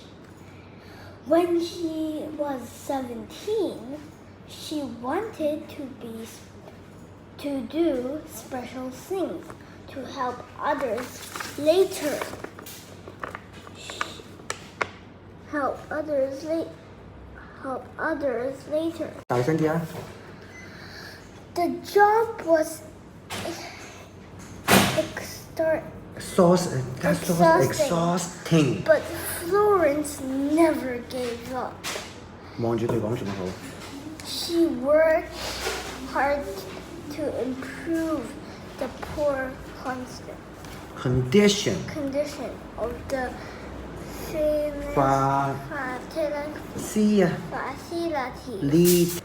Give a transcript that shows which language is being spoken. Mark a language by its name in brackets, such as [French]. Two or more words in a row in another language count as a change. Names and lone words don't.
[English] When she was 17, she wanted to do special things to help others later. Help others later. [Cantonese] 大聲啲啊 [English] The job was exhausting. but Florence never gave up. [Cantonese] 望住佢講仲好。 [English] She worked hard to improve the poor condition condition of the facility facility. lead